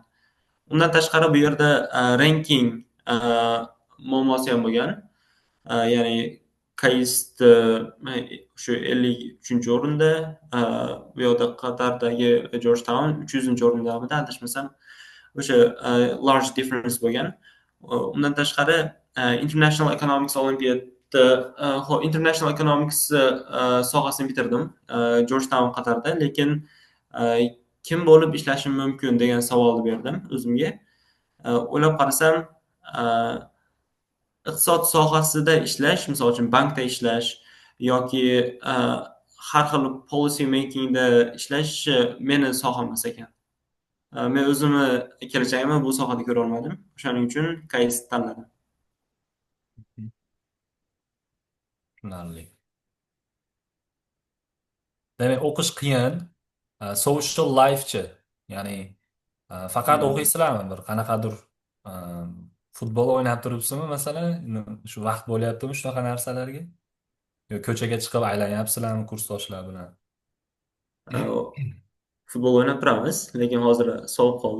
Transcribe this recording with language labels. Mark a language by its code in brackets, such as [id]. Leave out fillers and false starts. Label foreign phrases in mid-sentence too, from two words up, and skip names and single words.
[uz] Undan tashqari bu yerda ranking muammosi ham bo'lgan. Ya'ni KAIST shu 53 o'rinda, bu yoqda Qatardagi Georgetown 300-o'rindamidi adashmasam. O'sha [en] large difference [uz] bo'lgan. Undan tashqari International Economics Olimpiada, International Economics sohasini bitirdim Georgetown Qatarda, lekin kim bo'lib ishlashim mumkin degan savolni berdim o'zimga. O'ylab qarasam, iqtisod sohasida ishlash, misol uchun bankda ishlash yoki har xil [en] policy makingda [uz] ishlash meni soham emas ekan. Men o'zimni kelajagimni bu sohada ko'ra olmadim. O'shaning uchun KAIST tanladim. Tushunarli. Demak, o'qish qiyin. [en] Social life-chi. [uz] Ya'ni faqat o'qiysizlarmi? Bir qanaqadir e, futbol o'ynab turibsizmi, masalan? Shu vaqt bo'lyaptimi shunaqa narsalarga? Yo ko'chaga chiqib aylanyapsizlarmi kursdoshlar bilan? Futbol o'ynab turamiz, lekin hozir sovib qoldi.